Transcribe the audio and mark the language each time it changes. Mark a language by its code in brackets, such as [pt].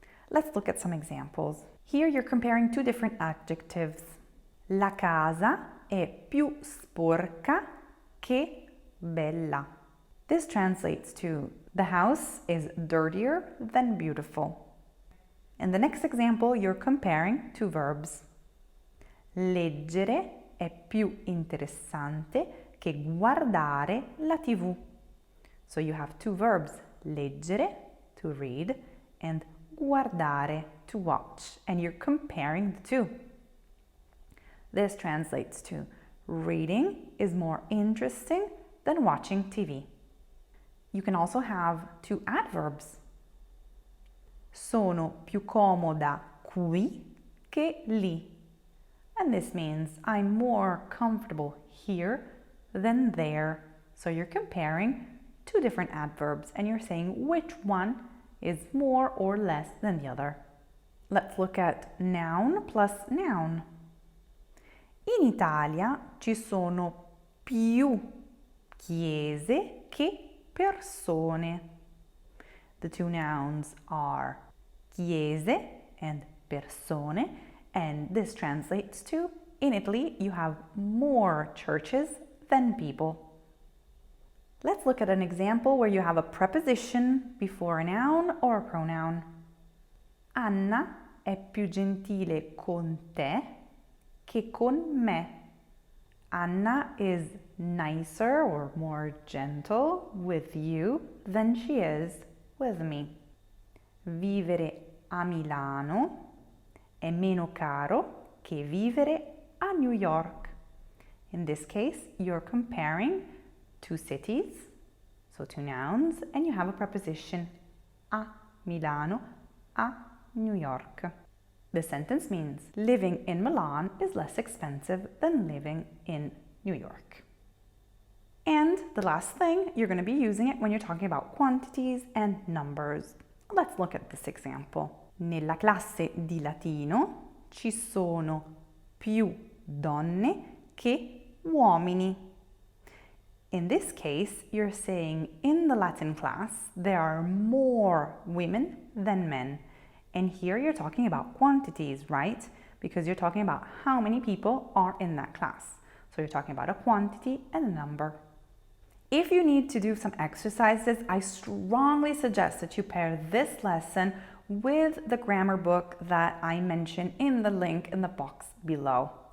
[en] Let's look at some examples. Here you're comparing two different adjectives. [it] La casa è più sporca che bella. [en] This translates to the house is dirtier than beautiful. In the next example, you're comparing two verbs. [it] Leggere è più interessante che guardare la TV. [en] So you have two verbs, leggere, to read, and guardare, to watch, and you're comparing the two. This translates to reading is more interesting than watching TV. You can also have two adverbs. [it] Sono più comoda qui che lì. [en] And this means I'm more comfortable here than there. So you're comparing two different adverbs and you're saying which one is more or less than the other. Let's look at noun plus noun. [it] In Italia ci sono più chiese che persone. [en] The two nouns are chiese and persone, and this translates to, in Italy, you have more churches than people. Let's look at an example where you have a preposition before a noun or a pronoun. [it] Anna è più gentile con te che con me. [en] Anna is nicer or more gentle with you than she is with me. [it] Vivere a Milano è meno caro che vivere a New York. [en] In this case, you're comparing two cities, so two nouns, and you have a preposition a Milano, a New York. The sentence means living in Milan is less expensive than living in New York. And the last thing, you're going to be using it when you're talking about quantities and numbers. Let's look at this example. [it] Nella classe di latino ci sono più donne che uomini. [en] In this case, you're saying in the Latin class, there are more women than men. And here you're talking about quantities, right? Because you're talking about how many people are in that class. So you're talking about a quantity and a number. If you need to do some exercises, I strongly suggest that you pair this lesson with the grammar book that I mentioned in the link in the box below.